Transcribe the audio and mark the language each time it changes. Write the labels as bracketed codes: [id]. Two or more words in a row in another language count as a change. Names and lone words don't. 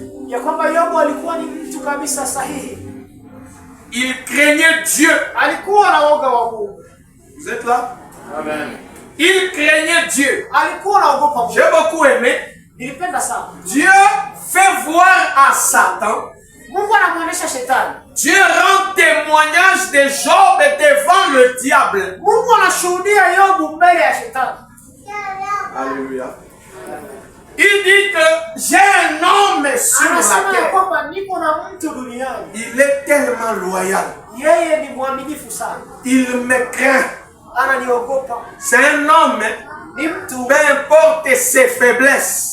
[fr] Il craignait Dieu. Vous êtes là? Amen. Il craignait Dieu. J'ai beaucoup aimé. Dieu fait voir à Satan [sw] Mungu anamuonesha shetani. [fr] Dieu rend témoignage de Job devant le diable. [sw] Mungu anashuhudia Yobu mbele ya shetani. [fr] Alléluia. Il dit que j'ai un homme sur la terre. Il est tellement loyal. Il me craint. C'est un homme, peu importe ses faiblesses.